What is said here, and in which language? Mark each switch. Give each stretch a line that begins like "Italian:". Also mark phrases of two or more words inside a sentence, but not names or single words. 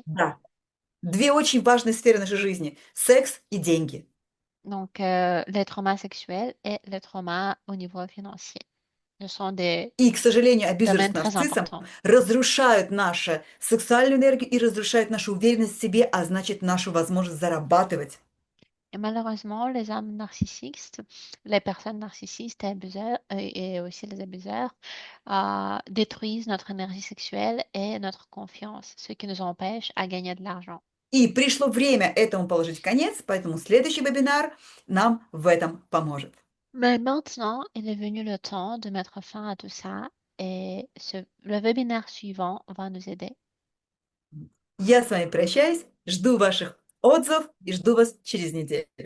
Russian: Да. Две очень важные сферы нашей жизни. Секс и деньги.
French: Donc, les traumas sexuels et les traumas au niveau financier. Ce sont des
Russian: И, к сожалению, абьюзеры с
French: domaines très
Russian: нарциссом
French: importants.
Russian: разрушают нашу сексуальную энергию и разрушают нашу уверенность в себе, а значит, нашу возможность зарабатывать.
French: Et malheureusement, les hommes narcissistes, les personnes narcissistes et abuseurs, et aussi les abuseurs, détruisent notre énergie sexuelle et notre confiance, ce qui nous empêche à gagner de l'argent.
Russian: И пришло время этому положить конец, поэтому следующий вебинар нам в этом поможет.
French: Mais maintenant, il est venu le temps de mettre fin à tout ça et le webinaire suivant va nous aider.
Russian: Я с вами прощаюсь, жду ваших отзывов и жду вас через неделю.